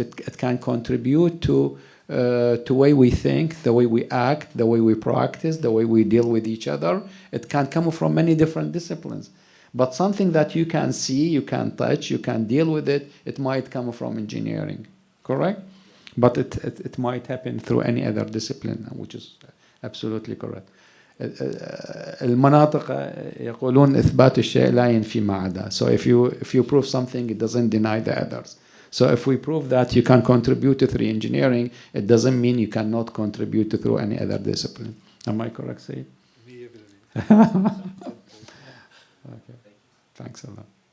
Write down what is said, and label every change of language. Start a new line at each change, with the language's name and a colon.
English: It can contribute to the way we think, the way we act, the way we practice, the way we deal with each other. It can come from many different disciplines. But something that you can see, you can touch, you can deal with it, it might come from engineering, correct? But it might happen through any other discipline, which is absolutely correct.
Arabic: المناطق يقولون إثبات الشيء لا ينفي ما عداه.
English: So if you prove something, it doesn't deny the others. So if we prove that you can contribute to through engineering, it doesn't mean you cannot contribute to through any other discipline. Am I correct, Sayid? Okay. Thanks a lot.